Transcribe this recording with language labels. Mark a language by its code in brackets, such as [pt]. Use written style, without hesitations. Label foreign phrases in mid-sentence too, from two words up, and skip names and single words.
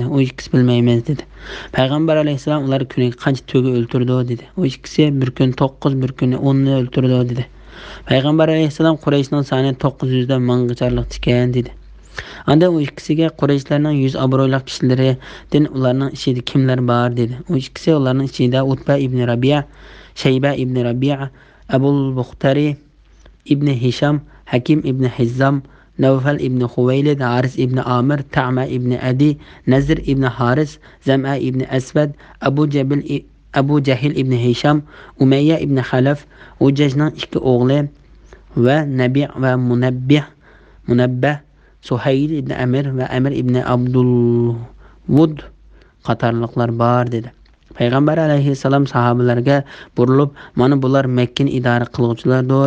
[uz] O ikkisi bilmaymiz dedi. Payg'ambar alayhissalom ular kuniga qancha to'ga o'ltirdi dedi. O ikkisi bir kun 9, bir kun 10 ni o'ltirdi dedi. Payg'ambar alayhissalom Qurayshning soni 900 dan ming'icharlik ekan dedi. Anda o ikkisiga Qurayshlarning 100 obro'li kishilaridan ularning ichida kimlar bor dedi. O ikkisi ularning ichida Utba ibn Rabi'a, Shayba ibn Rabi'a, Abul Buxtari ibn Hisham, Hakim ibn Hizzam, Nawfal ibn Khuwaylid, Haris ibn Amir, Ta'ma ibn Adi, Nazr ibn Haris, Zam'a ibn Aswad, Abu Jahil ibn Hisham, Umayya ibn Khalaf, Ujajning ikki o'g'li va Nabi' va Munabbah, Suhayl ibn Amir va Amir ibn Abdul Wud qatorliqlar bor dedi. Payg'ambar alayhissalom sahobalarga burilib, "Mana bular Makkani idora qiluvchilardir.